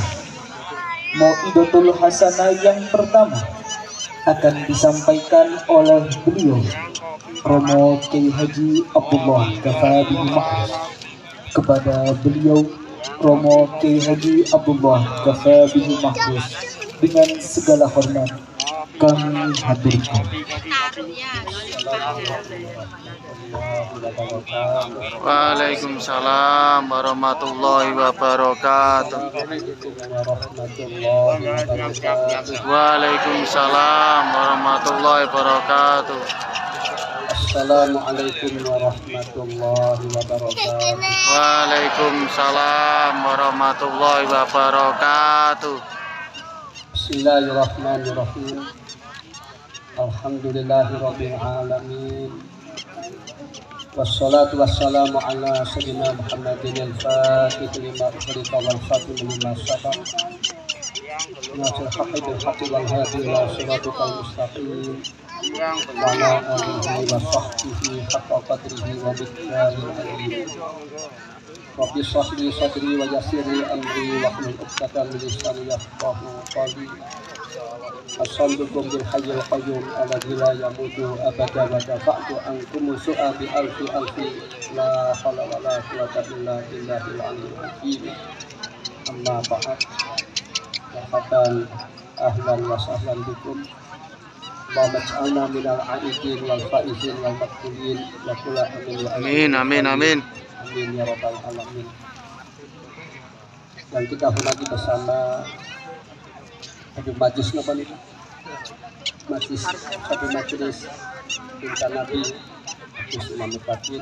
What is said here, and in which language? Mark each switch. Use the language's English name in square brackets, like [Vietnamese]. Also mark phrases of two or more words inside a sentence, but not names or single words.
[Arabic] موعظة حسنة [Indonesian] yang pertama akan disampaikan oleh beliau Romo Kiai Haji Abdullah Kafabi Ma'ruf. Kepada beliau Romo Kiai Haji Abdullah Kafabi Ma'ruf, dengan segala hormat kami haturkan. [Arabic] وعليكم السلام ورحمة الله وبركاته. وعليكم السلام ورحمة الله وبركاته. السلام عليكم ورحمة الله وبركاته. وعليكم السلام ورحمة الله وبركاته. بسم الله الرحمن الرحيم. الحمد لله رب العالمين. والصلاة والسلام على سيدنا محمد الفاتح لما أغلق والخاتم لما سبق. ناصر الحق بالحق والهادي إلى الصراط المستقيم. وعلى آله وصحبه حق قدره ومقداره العظيم. رب اشرح لي صدري ويسر لي أمري واحلل عقدة من لساني يفقهوا قولي. السلام عليكم بالحي القيوم الذي لا يموت أبدا ودفعت عنكم السوء بألف لا حول ولا قوة إلا بالله العلي الحكيم. أما بعد. مرحبا أهلا وسهلا بكم. واجعلنا من العائدين والفائزين والمقبولين وقل آمين. آمين آمين. آمين يا رب العالمين. [Indonesian] Dan kita hormati bersama Habib Majlis napa nih? Majlis Habib Majlis Bintang Nabi Habib Imam Batin.